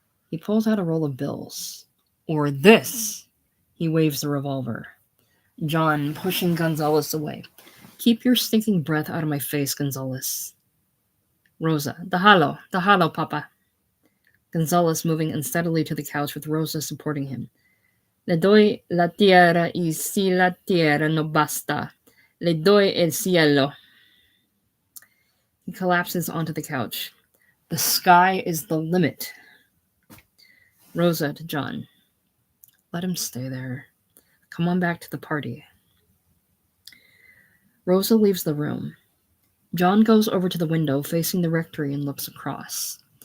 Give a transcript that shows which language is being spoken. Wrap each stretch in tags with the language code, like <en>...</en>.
<en>He pulls out a roll of bills. Or this. He waves the revolver. John, pushing Gonzalez away. Keep your stinking breath out of my face, Gonzalez. Rosa.</en> <es>Déjalo, Papa.</es> <en>Gonzalez moving unsteadily to the couch with Rosa supporting him.</en> <es>Le doy la tierra y si la tierra no basta, le doy el cielo.</es> <en>He collapses onto the couch. The sky is the limit. Rosa to John. Let him stay there. Come on back to the party. Rosa leaves the room. John goes over to the window facing the rectory and looks across.</en>